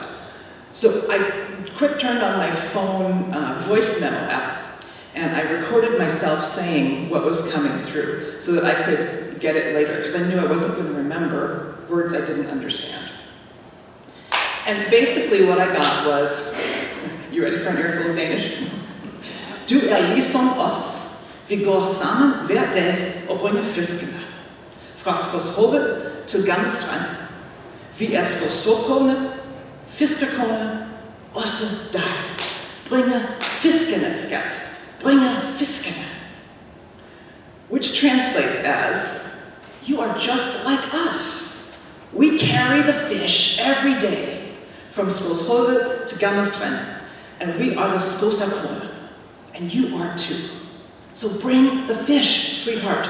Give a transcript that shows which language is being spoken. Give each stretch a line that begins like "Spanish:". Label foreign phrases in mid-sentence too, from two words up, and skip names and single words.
English: So I quick turned on my phone voice memo app, and I recorded myself saying what was coming through so that I could get it later, because I knew I wasn't going to remember words I didn't understand. And basically what I got was, you ready for an earful of Danish?
Danish: Du ligesom os. Vi går sammen hver dag og bringer fiskene. Fra Skovshoved til Gamle Strand. Vi er Skovsokone, fiskerkone, også dig. Bringer fiskene, skat. Bringer fiskene.
English: Which translates as, you are just like us. We carry the fish every day from Skovshoved to Gamle Strand, and we are the Skovsokone, and you are too. So bring the fish, sweetheart.